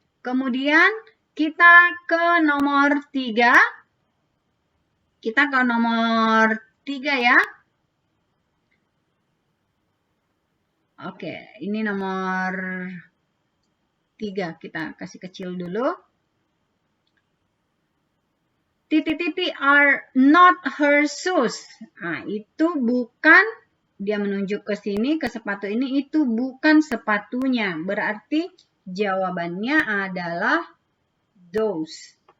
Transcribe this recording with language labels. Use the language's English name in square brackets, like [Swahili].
[Indonesian] Kemudian kita ke nomor 3. Kita ke nomor 3 ya. Oke, ini nomor 3. Kita kasih kecil dulu. titik-titik [English] are not her shoes. [Indonesian] Nah, itu bukan, dia menunjuk ke sini, ke sepatu ini, itu bukan sepatunya. Berarti jawabannya adalah those.